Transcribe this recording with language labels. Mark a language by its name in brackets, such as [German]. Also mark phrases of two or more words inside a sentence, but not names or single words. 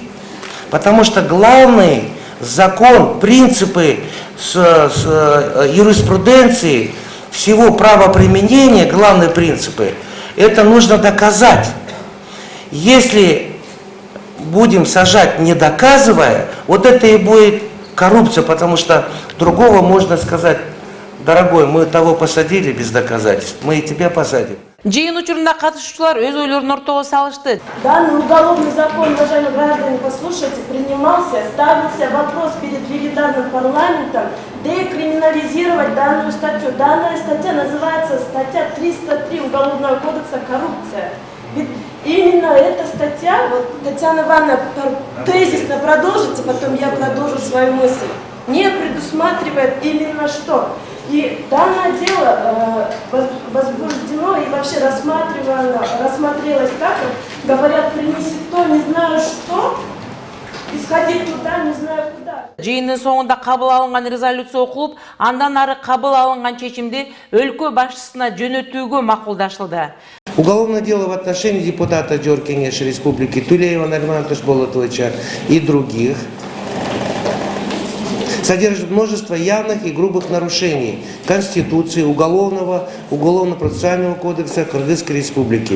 [Russian] Потому что главный закон, принципы юриспруденции, всего правоприменения, главные принципы, это нужно доказать. Если будем сажать, не доказывая, вот это и будет коррупция, потому что другого можно сказать: дорогой, мы того посадили без доказательств, мы и тебя посадим. [Kyrgyz] Жыйын учурунда катышуучулар өз ойлорун ортого салышты. [Russian] Данный уголовный закон, уважаемые граждане, послушайте, принимался, ставился вопрос перед легендарным парламентом декриминализировать данную статью. Данная статья называется статья 303 Уголовного кодекса «Коррупция». Ведь именно эта статья, вот Татьяна Ивановна тезисно продолжите, потом я продолжу свою мысль, не предусматривает именно что. И данное дело возбуждено и вообще рассмотрелось так, говорят, принеси то, не знаю что, исходи туда, не знаю куда. [Kyrgyz] Жыйындын соңунда кабыл алынган резолюция окулуп, андан ары кабыл алынган чечимди өлкө башчысына жөнөтүүгө макулдашылды. [Russian] Уголовное дело в отношении депутата Жогорку Кеңеш Республики Тулеева Наримана Ташболатовича и других содержит множество явных и грубых нарушений Конституции, Уголовно-процессуального кодекса Кыргызской Республики.